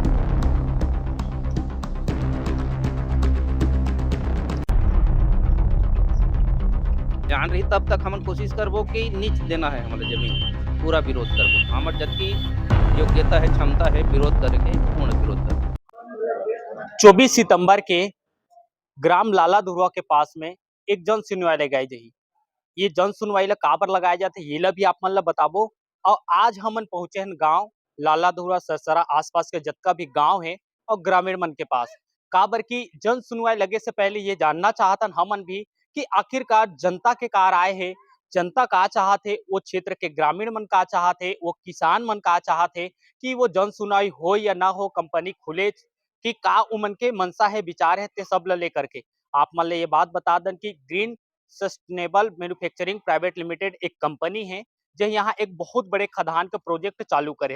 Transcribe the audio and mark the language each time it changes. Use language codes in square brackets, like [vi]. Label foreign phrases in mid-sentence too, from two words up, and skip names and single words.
[hne] जान रही तब तक हम कोशिश करबो कि नीच देना है हमारे जमीन, पूरा विरोध करबो। हमार जबकि योग्यता है, क्षमता है विरोध करके, पूर्ण विरोध कर। 24 सितंबर के ग्राम लाला धुरवा के पास में एक जन सुनवाई लगाई जाही। ये जन सुनवाई ला काबर लगाए जाते ये ला भी आप मन ला बताबो। और आज हमन पहुंचे हैं गांव लाला धुरवा सरसरा आसपास के जतका भी गांव है और ग्रामीण मन के पास। काबर की जन सुनवाई लगे से पहले ये जानना चाहतन हमन भी कि आखिरकार जनता के कार आए है, जनता का चाहते वो क्षेत्र के ग्रामीण मन का चाहते, वो किसान मन का चाहते कि वो जन सुनवाई हो या ना हो, कंपनी खुले कि का उमन के मनसा है, विचार है, ते सब ला लेकर के आप मन ले ये बात बता दें कि ग्रीन सस्टेनेबल मैन्युफैक्चरिंग प्राइवेट लिमिटेड एक कंपनी है जो यहाँ एक बहुत बड़े खदान का प्रोजेक्ट चालू करे है।